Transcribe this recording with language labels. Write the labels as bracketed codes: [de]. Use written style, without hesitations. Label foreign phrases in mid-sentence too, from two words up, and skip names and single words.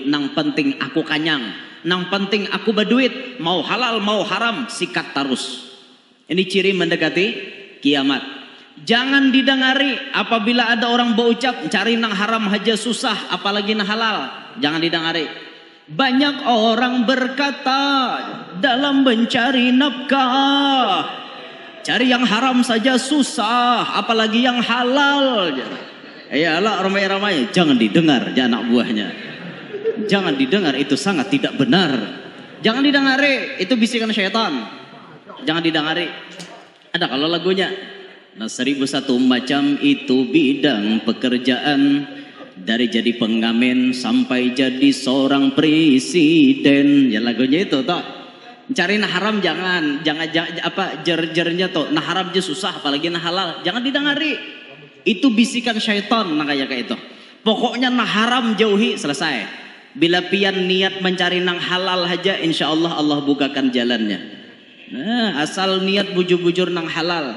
[bjn] Nang penting aku kanyang, nang penting aku berduit, mau halal mau haram sikat terus. Ini ciri mendekati kiamat. Jangan didengari apabila ada orang berucap cari nang haram aja susah, apalagi nang halal. Jangan didengari. [id] Banyak orang berkata dalam mencari nafkah, cari yang haram saja susah, apalagi yang halal. Iyalah ramai-ramai, jangan didengar ya anak buahnya. Jangan didengar, itu sangat tidak benar. Jangan didengari, itu bisikan syaitan. [bjn] Jangan didengari. Ada kalau lagunya. [id] Nah 1001 macam itu bidang pekerjaan, dari jadi pengamen sampai jadi seorang presiden. [bjn] Ya lagunya itu toh. Cari nah haram jangan apa jer-jernya toh. Nah haram aja susah apalagi nah halal. Jangan didengari. Itu bisikan syaitan nah kayak itu. Pokoknya nah haram jauhi, selesai. Bila pian niat mencari nang halal aja, [ar] إن شاء الله [bjn] Allah bukakan jalannya. Nah, asal niat bujur-bujur nang halal.